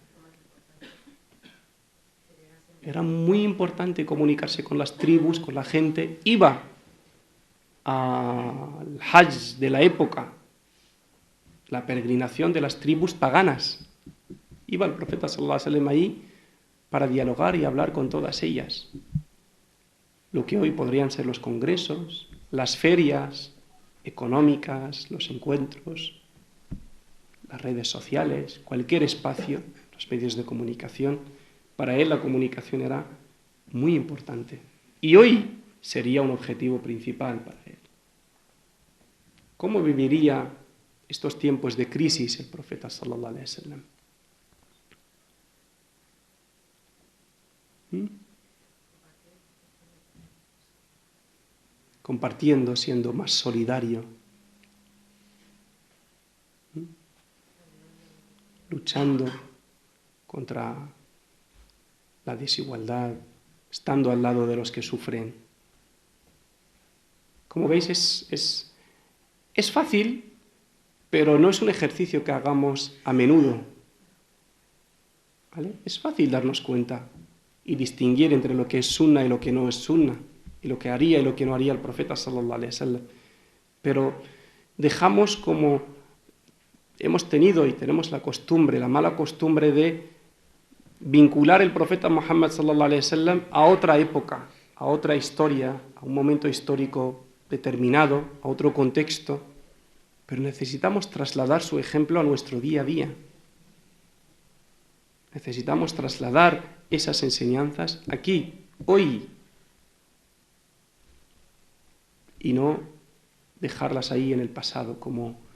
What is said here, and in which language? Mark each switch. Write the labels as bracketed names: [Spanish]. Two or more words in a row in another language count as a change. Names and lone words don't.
[Spanish] Era muy importante comunicarse con las tribus, con la gente. Iba al Hajj de la época, la peregrinación de las tribus paganas. Iba el profeta [Arabic] صلى الله عليه وسلم [Spanish] ahí para dialogar y hablar con todas ellas. Lo que hoy podrían ser los congresos, las ferias económicas, los encuentros, las redes sociales, cualquier espacio, los medios de comunicación. Para él la comunicación era muy importante. Y hoy sería un objetivo principal para él. ¿Cómo viviría estos tiempos de crisis el profeta [Arabic] صلى الله عليه وسلم? [Spanish] Compartiendo, siendo más solidario, luchando contra la desigualdad, estando al lado de los que sufren. Como veis, es fácil, pero no es un ejercicio que hagamos a menudo. ¿Vale? Es fácil darnos cuenta y distinguir entre lo que es sunna y lo que no es sunna, y lo que haría y lo que no haría el profeta [Arabic] صلى الله عليه وسلم. [Spanish] Pero dejamos, como hemos tenido y tenemos la costumbre, la mala costumbre de vincular el profeta Muhammad [Arabic] صلى الله عليه وسلم [Spanish] a otra época, a otra historia, a un momento histórico determinado, a otro contexto, pero necesitamos trasladar su ejemplo a nuestro día a día. Necesitamos trasladar esas enseñanzas aquí, hoy, y no dejarlas ahí en el pasado, como